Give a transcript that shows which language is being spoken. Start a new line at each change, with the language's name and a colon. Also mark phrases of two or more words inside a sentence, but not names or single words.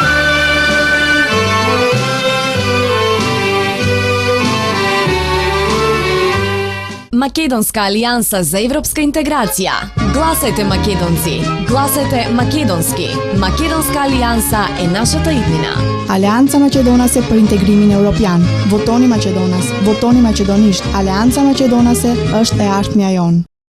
Macedonian: Македонска алијанса за европска интеграција. Гласајте македонци, гласајте македонски. Македонска алијанса е нашата иднина.
Albanian: Alianța Macedonase për integrimin evropian. Votoni Maqedonas, votoni maqedonisht. Alianța Macedonase është e ardhmja jonë.